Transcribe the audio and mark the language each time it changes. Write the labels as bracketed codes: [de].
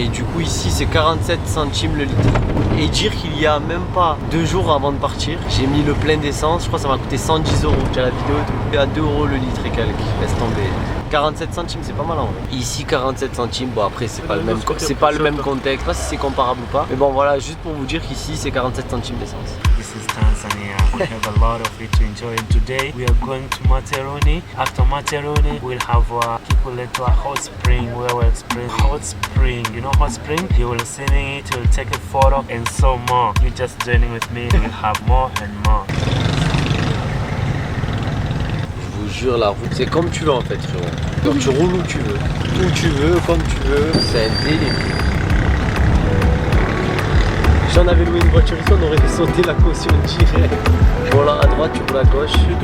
[fr] Et du coup ici c'est 47 centimes le litre. Et dire qu'il y a même pas 2 jours avant de partir, j'ai mis le plein d'essence, je crois que ça m'a coûté 110 €. J'ai la vidéo et tout. À 2 € le litre et quelques, laisse tomber. 47 centimes, c'est pas mal en vrai. Ici 47 centimes, bon après c'est pas le même contexte, je sais pas si c'est comparable ou pas. Mais bon voilà, juste pour vous dire qu'ici c'est 47 centimes d'essence. [en] This is Tanzania. We have a lot of it to enjoy. And today we are going to Materoni. After Materoni, we'll have Kipuleto, a hot spring where we'll experience hot spring. You know hot spring? You will see it, you will take a photo, and so more. You're just joining with me. We'll have more and more. [fr] Je vous jure, la route c'est comme tu veux en fait, frérot. Genre, tu roules où tu veux, comme tu veux. C'est un délire. Si on avait loué une voiture ici, on aurait sauté la caution direct. Bon là à droite, tu roules à gauche.